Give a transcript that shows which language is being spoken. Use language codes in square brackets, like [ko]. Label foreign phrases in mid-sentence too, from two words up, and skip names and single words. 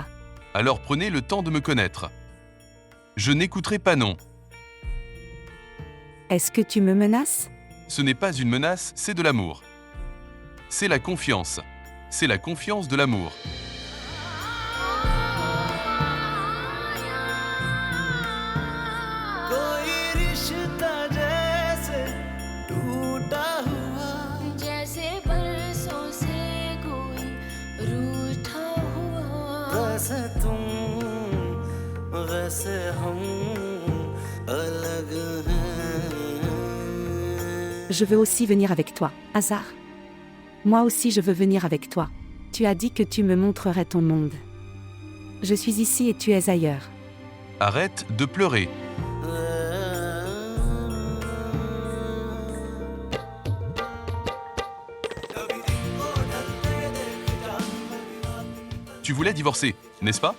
[fr] Alors prenez le temps de me connaître. Je n'écouterai pas non. Est-ce que tu me menaces? Ce n'est pas une menace, c'est de l'amour. C'est la confiance. C'est la confiance de l'amour. [hi] कोई रिश्ता जैसे टूटा हुआ जैसे बरसों से कोई रूठा हुआ वैसे तुम वैसे हम अलग हैं [fr] Je veux aussi venir avec toi, Hazar. Moi aussi je veux venir avec toi. Tu as dit que tu me montrerais ton monde. Je suis ici et tu es ailleurs. Arrête de pleurer. Tu voulais divorcer, n'est-ce pas?